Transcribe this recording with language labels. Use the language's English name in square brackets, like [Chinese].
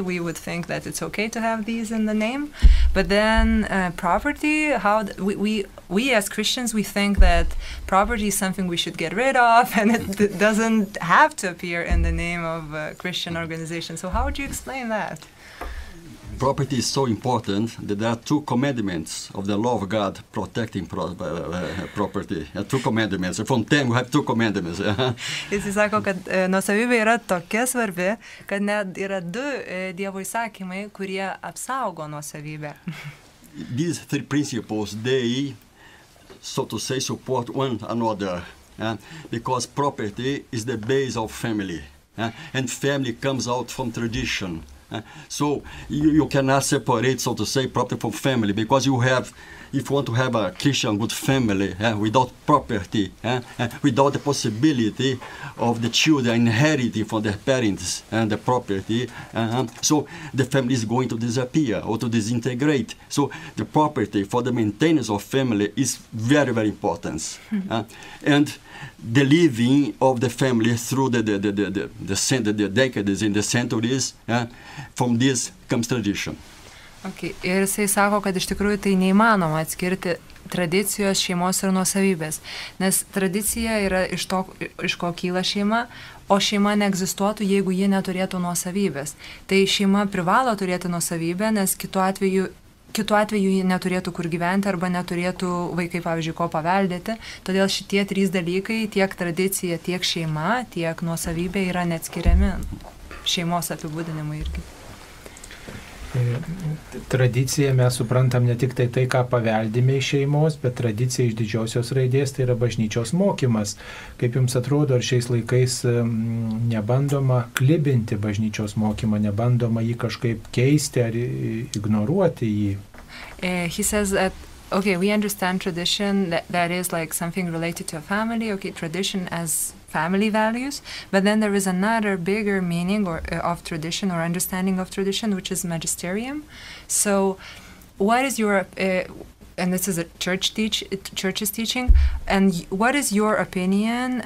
[English] We would think that it's okay to have these in the name. But then property, we as Christians, we think that property is something we should get rid of, and it doesn't have to appear in the name of a Christian organization. So how would you explain that? Property is so important that there are 2 commandments of the law of God protecting property. 2 commandments. From 10 we have 2 commandments. [Lithuanian] Jis sako, kad nuosavybė yra tokia svarbi, kad net yra 2 Dievo įsakymai, kurie apsaugo nuosavybę. [English] These 3 principles, they, so to say, support one another. Because property is the base of family. And family comes out from tradition. So you cannot separate, so to say, property from family, because if you want to have a Christian good family without property, without the possibility of the children inheriting from their parents and the property, so the family is going to disappear or to disintegrate. So the property for the maintenance of family is very, very important. And the living of the family through the decades and the centuries, from this comes tradition. Okay. [Lithuanian] Ir jisai sako, kad iš tikrųjų tai neįmanoma atskirti tradicijos, šeimos ir nuosavybės, nes tradicija yra iš ko kyla šeima, o šeima neegzistuotų, jeigu ji neturėtų nuosavybės. Tai šeima privalo turėti nuosavybę, nes kitu atveju ji neturėtų kur gyventi arba neturėtų vaikai, pavyzdžiui, ko paveldėti. Todėl šitie 3 dalykai, tiek tradicija, tiek šeima, tiek nuosavybė yra neatskiriami šeimos apibūdinimui irgi. Tradicija mes suprantam ne tik tai, ką paveldime iš šeimos, bet tradicija iš didžiosios raidės tai yra bažnyčios mokymas. Kaip jums atrodo, ar šiais laikais nebandoma klibinti bažnyčios mokymą, nebandoma jį kažkaip keisti ar ignoruoti jį? [English] He says that okay, we understand tradition, that is like something related to a family, okay, tradition as family values, but then there is another bigger meaning of tradition or understanding of tradition, which is magisterium. So what is your, and this is a church's teaching, and what is your opinion?